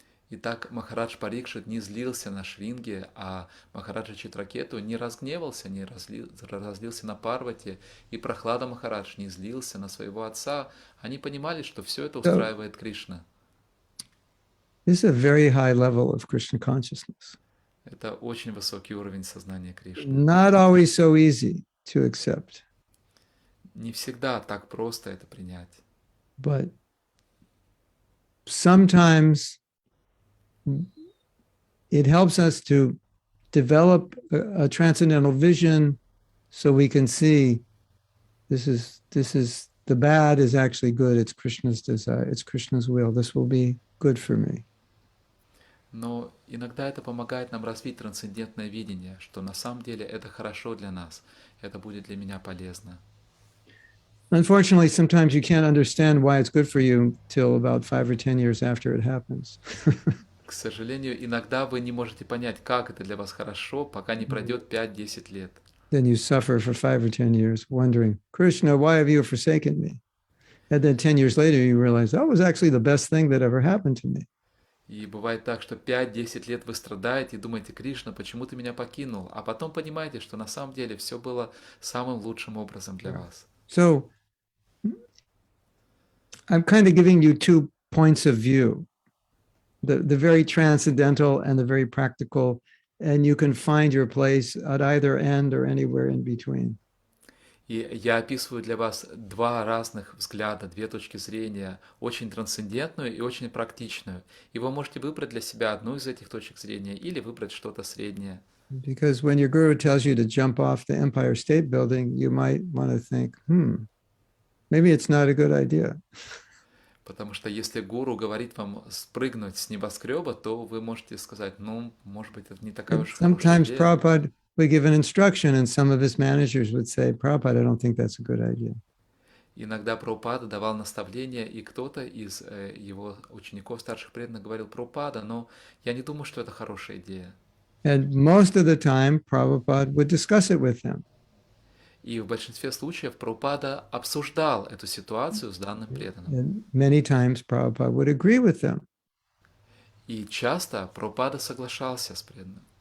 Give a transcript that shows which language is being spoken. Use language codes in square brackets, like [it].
[ru] Итак, Махарадж Парикшит не злился на Шринги, а Махараджа Читракету не разгневался, не разлился на Парвати, и Прахлада Махарадж не злился на своего отца. Они понимали, что все это устраивает Кришна. [en] This is a very high level of Krishna consciousness. [ru] Это очень высокий уровень сознания Кришны. [en] Not always so easy to accept. [ru] Не всегда так просто это принять. [en] But sometimes it helps us to develop a transcendental vision so we can see this is the bad is actually good. It's Krishna's desire. It's Krishna's will. This will be good for me. [ru] Но иногда это помогает нам развить трансцендентное видение, что на самом деле это хорошо для нас, это будет для меня полезно. [en] Unfortunately, sometimes you can't understand why it's good for you till about 5 or 10 years after it happens. [ru] К сожалению, иногда вы не можете понять, как это для вас хорошо, пока не пройдет 5-10 лет. [en] Then you suffer for 5 or 10 years, wondering, Krishna, why have you forsaken me? And then 10 years later, you realize that was actually the best thing that ever happened to me. [ru] И бывает так, что 5-10 лет вы страдаете и думаете, Кришна, почему ты меня покинул? А потом понимаете, что на самом деле все было самым лучшим образом для вас. [en] So I'm kind of giving you 2 points of view, the very transcendental and the very practical, and you can find your place at either end or anywhere in between. [ru] И я описываю для вас 2 разных взгляда, 2 точки зрения, очень трансцендентную и очень практичную. И вы можете выбрать для себя одну из этих точек зрения или выбрать что-то среднее. [en] Because when your guru tells you to jump off the Empire State Building, you might want to think, maybe it's not a good idea. [ru] Потому что если гуру говорит вам спрыгнуть с небоскреба, то вы можете сказать, может быть, это не такая уж хорошая [en] Sometimes [ru] идея. [en] Prabhupada would give an instruction and some of his managers would say, Prabhupada, I don't think that's a good idea. [ru] Иногда Прабхупада давал наставления, и кто-то из его учеников, старших преданных, говорил, Прабхупада, но я не думаю, что это хорошая идея. [en] And most of the time, Prabhupada would discuss it with them. [ru] И в большинстве случаев Прабхупада обсуждал эту ситуацию с данным преданным. [en] And many times, Prabhupada would agree with them. [ru] И часто Прабхупада соглашался с преданным.